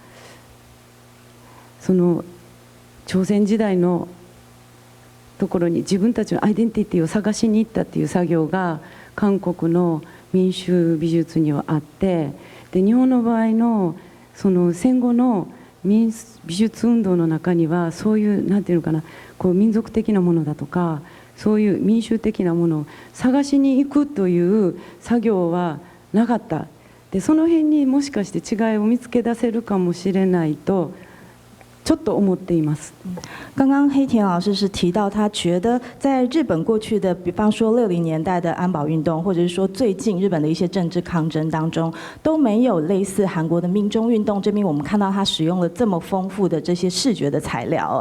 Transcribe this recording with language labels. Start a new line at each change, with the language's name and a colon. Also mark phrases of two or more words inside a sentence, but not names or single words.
Japanese: その朝鮮時代のところに自分たちのアイデンティティを探しに行ったっていう作業が韓国の民衆美術にはあって、で日本の場合のその戦後の美術運動の中にはそういうなんていうのかな、こう民族的なものだとかそういう民衆的なものを探しに行くという作業はなかった。でその辺にもしかして違いを見つけ出せるかもしれないとちょっと思っています。
Chinese: 刚刚黑田老师是提到，他觉得在日本过去的，比方说60年代的安保运动，或者是说最近日本的一些政治抗争当中，都没有类似韩国的民众运动这边我们看到他使用了这么丰富的这些视觉的材料。